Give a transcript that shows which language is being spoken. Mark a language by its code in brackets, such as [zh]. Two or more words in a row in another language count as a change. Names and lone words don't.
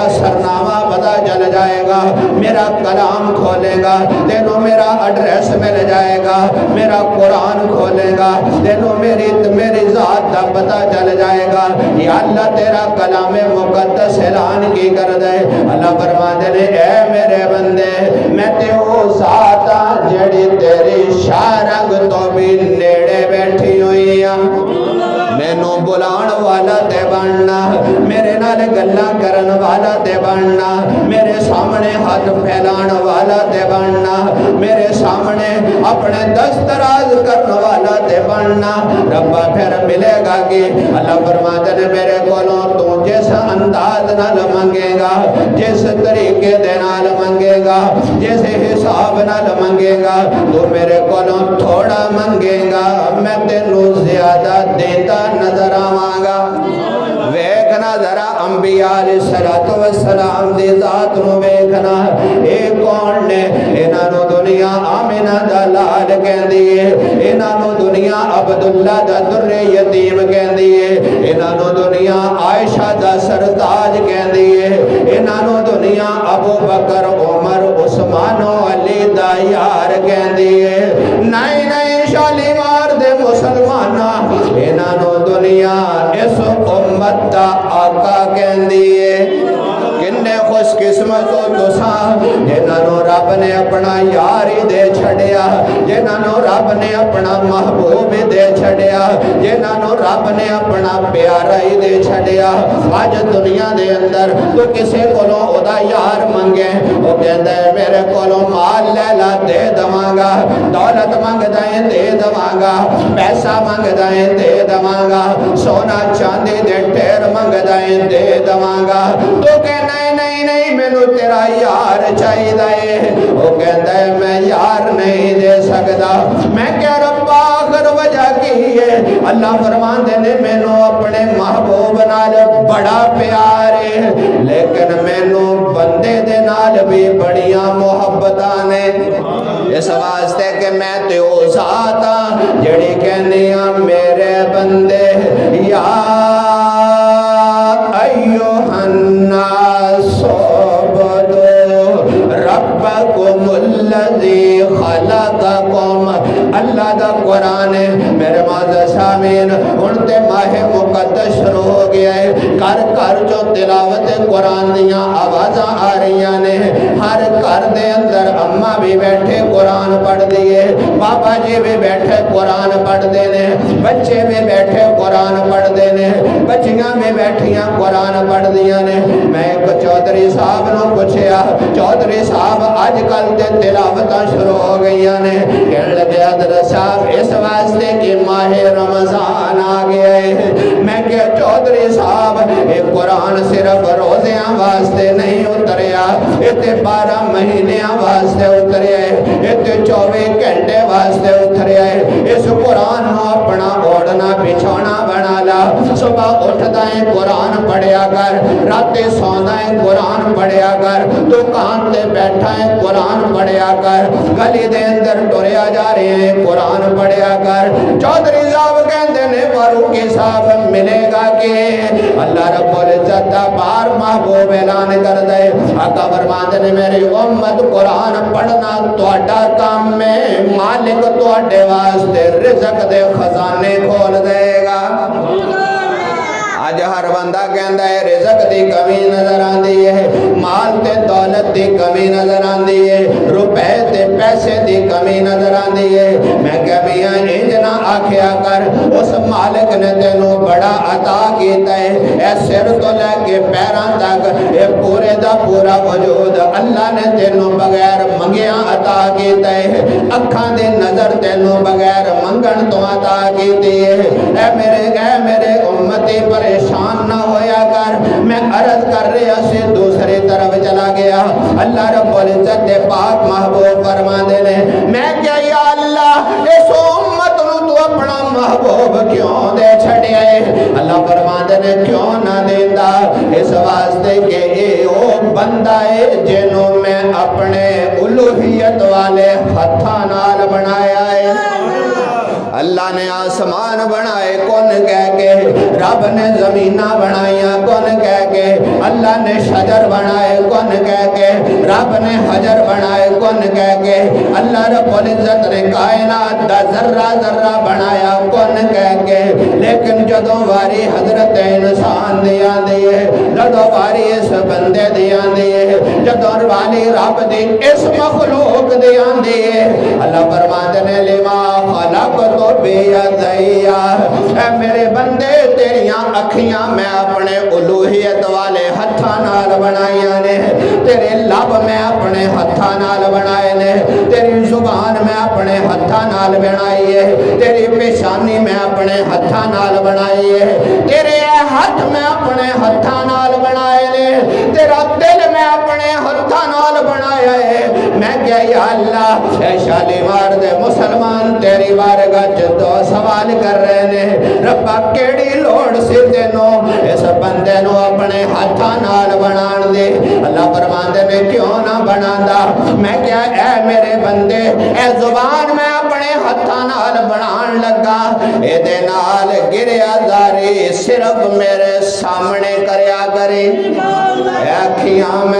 [pa] سرنامہ پتا چل جائے گا میرا کلام کھولے گا تینوں میرا ایڈریس مل جائے گا میرا قرآن کھولے گا تینوں میری ذات دا پتا چل جائے گا یا اللہ تیرا کلام مقدس اعلان کی کر دے اللہ فرماتے نے اے میرے بندے میں تے او ذاتا جڑی تیری شارنگ تو بھی نیڑے بیٹھی ہوئی مینوں بلان والا تے بننا میرے نال گلاں کرن والا تے بننا میرے سامنے ہاتھ پھیلان والا تے بننا میرے سامنے اپنے دستراز کرن والا تے بننا ربا پھر ملے گا کہ اللہ فرماتے نے میرے کولوں تو جس انداز نال منگے گا جس طریقے دے نال منگے گا جس حساب نال منگے گا تو میرے کولوں تھوڑا منگے گا میں تینوں زیادہ دیتا نظر آواں گا ویکھنا ذرا انبیاء علیہ السلام دی ذات نو ویکھنا اے کون نے انہاں نو دنیا آمنہ دا لال کہندی ہے انہاں نو دنیا عبداللہ دا در یتیم کہندی ہے انہاں نو دنیا عائشہ دا سرتاج کہندی ہے انہاں نو دنیا ابو بکر عمر عثمان و علی دا یار کہندی ہے نہیں نہیں شالیمار دے مسلمانہ انہاں نو دنیا اس امت دا آقا کہندی ہے کنے خوش قسمت ہو تساں جنہاں نو رب نے اپنا یار ہی دے چھڑیا جنہاں نو رب نے اپنا محبوب ہی دے چھڑیا جنہاں نو رب نے اپنا پیارا ہی دے چھڑیا آج دنیا دے اندر تو کسے کولوں او دا یار منگے او کہندا ہے میرے کولوں مال لے لا دے دواں گا دولت منگدا ہے دے دواں گا پیسہ منگدا ہے دے دواں گا سونا چاندی دے ٹھیر منگدا ہے دے دواں گا تو کہ نہیں نہیں نہیں مینوں تیرا یار چاہیے وہ کہندا ہے میں یار نہیں دے سکدا میں کیا رب آخر وجہ کی ہے اللہ فرماندے نے مینوں اپنے محبوب نال بڑا پیار ہے لیکن مینوں بندے دے نال بھی بڑیاں محبتاں نے اس واسطے کہ میں تے او ذات ہاں جڑی کہنی ہاں میرے بندے [ar] یا ایھا الناس ربکم الذی خلقکم [pa] اللہ دا قرآن ہے میرے معزز سامعین ہن تے ماہ مقدس شروع ہو گیا ہے گھر گھر جو تلاوت قرآن دیاں آوازاں آ رہیاں نے ہر گھر دے اندر اماں بھی بیٹھے قرآن پڑھ دیے بابا جی بھی بیٹھے قرآن پڑھ دے نے بچے بھی بیٹھے قرآن پڑھ دے نے بچیاں بھی بیٹھیاں قرآن پڑھ دیاں نے میں ایک چودھری صاحب نو پوچھیا چودھری صاحب آج کل تے تلاوتاں شروع ہو گئیاں نے کہنے لگے حضرت صاحب اس واسطے کہ ماہ رمضان آ گیا ہے میں کہ چودھری صاحب یہ قرآن صرف روزیاں واسطے نہیں اتریا یہ تے 12 مہینیاں واسطے اتریا ہے یہ تے 24 گھنٹے واسطے اتریا ہے اس قرآن نو اپنا اوڑھنا بچھونا بنا لا صبح اٹھدا ہے قرآن پڑھیا کر راتے سوندا ہے قرآن پڑھیا کر دکان تے بیٹھا ہے قرآن پڑھیا کر گلی دے اندر ٹریا جا رہے ہیں قرآن پڑھیا کر چودھری صاحب کہندے نے فاروقی صاحب ملے گا کہ اللہ رب العزت دا بار محبوب اعلان کر دے آقا فرماندے نے میری امت قرآن پڑھنا تہاڈا کام ہے مالک تہاڈے واسطے رزق دے خزانے کھول دے گا آج ہر بندہ کہندا ہے رزق دی کمی نظر آندی ہے مال تے دولت دی کمی نظر آندی ہے روپے تے پیسے دی کمی نظر آندی ہے میں کہ میاں انج نہ آکھیا کر اس مالک نے تینوں بڑا عطا کیتا ہے اے سر تو لے کے پیراں تک اے پورے دا پورا وجود اللہ نے تینوں بغیر منگیاں عطا کیتا ہے اکھاں دی نظر تینوں بغیر منگن تو عطا کیتی ہے اے میرے امتی پریشان نہ ہویا کر میں عرض کر رہا سے دوسری طرف چلا گیا اللہ رب العزت دے پاک محبوب فرماندے نے میں کیا یا اللہ اس امت نو تو اپنا محبوب کیوں دے چھڑیا ہے اللہ فرماندے نے کیوں نہ دیندا اس واسطے کہ اے او بندہ ہے جنوں میں اپنے الوہیت والے ہتھاں نال بنایا ہے اللہ نے آسمان بنائے کون کہہ کے رب نے زمینہ بنائیاں کون کہہ کے اللہ نے شجر بنائے کون کہہ کے رب نے حجر بنائے کون کہہ کے اللہ رب العزت نے کائنات دا ذرہ ذرہ بنایا کون کہہ کے لیکن جدوں واری حضرت انسان دیا دیئے جدوں واری اس بندے دیا دیئے جدوں واری رب دی اس مخلوق دیا دیئے اللہ فرماتے نے [ar] لما خلق تو بیدیا [pa] اے میرے بندے تیریاں اکھیاں میں اپنے الوہیت والے ہتھاں نال بنائیاں نے تیرے لب میں اپنے ہتھاں نال بنائے نے تیری زبان میں اپنے ہتھاں نال بنائی ہے تیری پیشانی میں اپنے ہتھاں نال بنائی ہے تیرے ہاتھ میں اپنے ہتھاں نال بنائے نے تیرا دل میں اپنے ہتھاں نال بنایا ہے میں کیا یا اللہ اے شالیمار دے مسلمان تیری بارگاہ تو سوال کر رہے نے ربا کیڑی لوڑ سی تینوں اس بندے نو اپنے ہاتھاں نال بنان دے اللہ فرماندے نے کیوں نہ بناندا میں کیا اے میرے بندے اے زبان میں اپنے ہتھاں نال بنان لگا اے نال گریا داری صرف میرے سامنے کریا کرے اے اکھیاں میں